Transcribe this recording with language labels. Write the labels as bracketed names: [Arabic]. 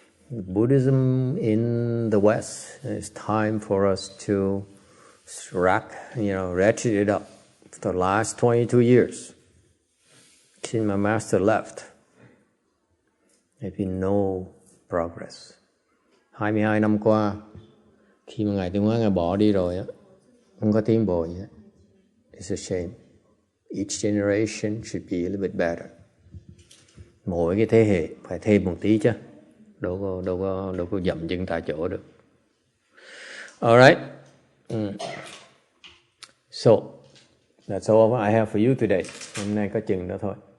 [English] Buddhism in the West, it's time for us to ratchet it up. For the last 22 years, since my master left, there's been no progress. [Vietnamese] 22 năm qua, khi mà Ngài Tuyên Hóa Ngài bỏ đi rồi, không có tiến bộ gì hết. [English] It's a shame. Each generation should be a little bit better. [Vietnamese] Mỗi cái thế hệ phải thêm một tí chứ. Đâu có dậm chân tại chỗ được. [English] Alright. So, that's all I have for you today. [Vietnamese] Hôm nay có chừng đó thôi.